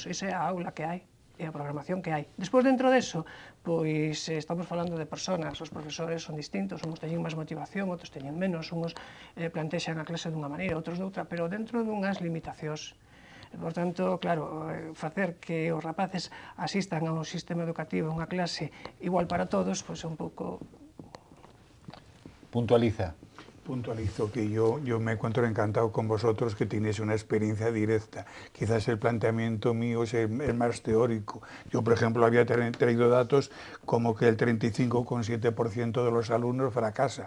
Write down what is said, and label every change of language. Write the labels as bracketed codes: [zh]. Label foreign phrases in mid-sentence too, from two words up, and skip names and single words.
[gl] Esa é a aula que hai, e a programación que hai. Despois, dentro deso, pois estamos falando de personas, os profesores son distintos, uns teñen máis motivación, outros teñen menos, uns plantexan a clase dunha maneira, outros doutra, pero dentro dunhas limitacións. Por tanto, claro, facer que os rapaces asistan ao sistema educativo, a unha clase igual para todos, pois é un pouco... [es] Puntualizo que yo me encuentro encantado con vosotros, que tenéis una experiencia directa. Quizás el planteamiento mío es más teórico. Yo, por ejemplo, había traído datos como que el 35,7% de los alumnos fracasa.